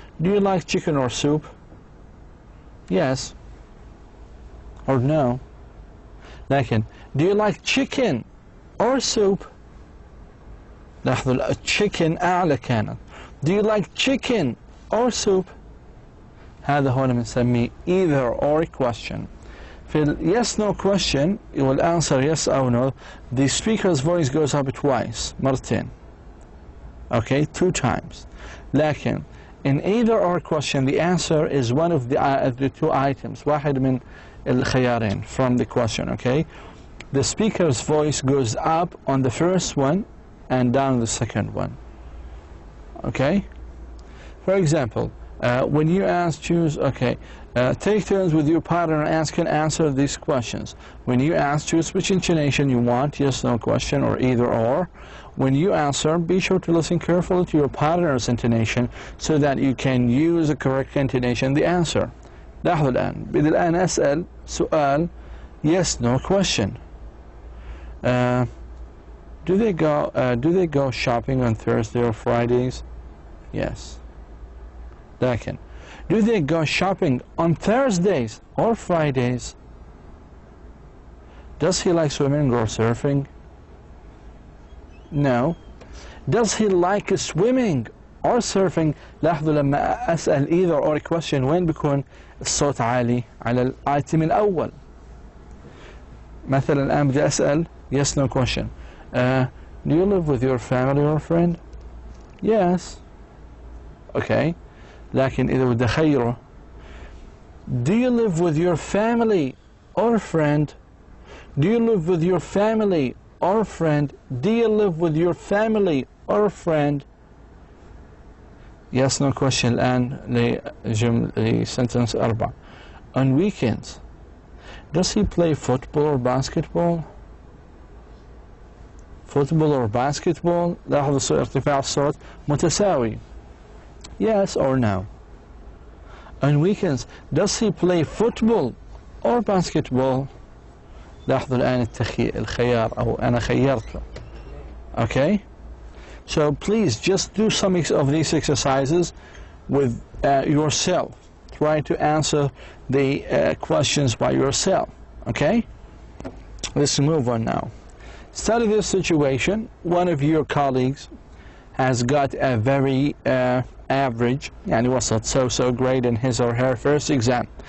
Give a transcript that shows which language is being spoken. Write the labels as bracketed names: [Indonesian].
[English] Do you like chicken or soup? Yes or no. [Arabic] لكن [English] do you like chicken or soup? [Arabic] لاحظوا chicken أعلى كانت. [English] Do you like chicken or soup? [Arabic] هذا هون بنسميه [English] either or question. [Arabic] في ال [English] yes no question you will answer yes or no. The speaker's voice goes up twice, [Arabic] مرتين. [English] Okay, 2 times. [Arabic] لكن [English] in either or question the answer is one of the 2 items. [Arabic] واحد من الخيارين [English] from the question. Okay, the speaker's voice goes up on the first one and down the second one. Okay, for example, when you choose, okay, take turns with your partner and answer these questions. When you choose which intonation you want, yes, no question, or either or. When you answer, be sure to listen carefully to your partner's intonation so that you can use the correct intonation, the answer. [Arabic] لاحظوا الآن، بدي الآن أسأل سؤال [English] yes, no question. Do they go shopping on Thursday or Fridays? Yes. لكن do they go shopping on Thursdays or Fridays? Does he like swimming or surfing? No. Does he like swimming or surfing? [Arabic] لاحظوا لما أسأل [English] either or question [Arabic] وين بيكون الصوت عالي؟ على الآيتم الأول. مثلا الآن بدي أسأل [English] yes no question. Do you live with your family or friend? Yes. Okay. [Arabic] لكن إذا بدي أخيره [English] do you live with your family or friend? Do you live with your family or friend? Do you live with your family or friend? Yes no question [Arabic] الآن لسنتنس [English] 4. On weekends, does he play football or basketball? Football or basketball. [Arabic] لاحظوا ارتفاع الصوت متساوي. [English] Yes or no. On weekends, does he play football or basketball? [Arabic] لاحظوا الآن الخيار أو أنا خيرته. [English] Okay? So please just do some of these exercises with yourself. Try to answer the questions by yourself. Okay? Let's move on now. Study this situation. One of your colleagues has got a very average, [Arabic] يعني وسط, [English] so grade in his or her first exam.